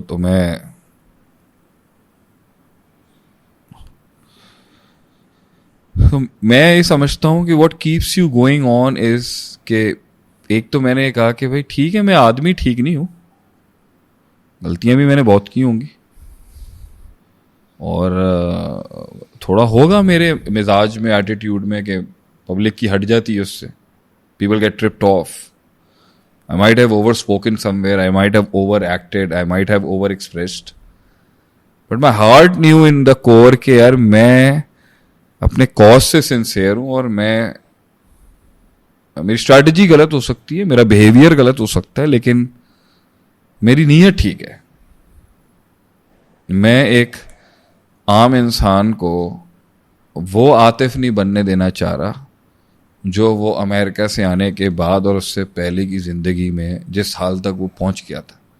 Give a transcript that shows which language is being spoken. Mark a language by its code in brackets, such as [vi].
[ur] تو میں یہ سمجھتا ہوں کہ [en] what keeps you going on is [ur] کہ ایک تو میں نے کہا کہ بھائی ٹھیک ہے میں آدمی ٹھیک نہیں ہوں, غلطیاں بھی میں نے بہت کی ہوں گی, اور تھوڑا ہوگا میرے مزاج میں, ایٹیٹیوڈ میں, کہ پبلک کی ہٹ جاتی ہے اس سے. [en] People get tripped off. I might have overspoken somewhere, I might have overacted, I might have overexpressed. But my heart knew in the core [ur] کہ یار میں اپنے کاز سے سنسیئر ہوں, اور میری اسٹریٹجی غلط ہو سکتی ہے, میرا بیہیویئر غلط ہو سکتا ہے, لیکن میری نیت ٹھیک ہے. میں ایک عام انسان کو وہ عاطف نہیں بننے دینا چاہ رہا جو وہ امریکہ سے آنے کے بعد اور اس سے پہلے کی زندگی میں جس حال تک وہ پہنچ گیا تھا.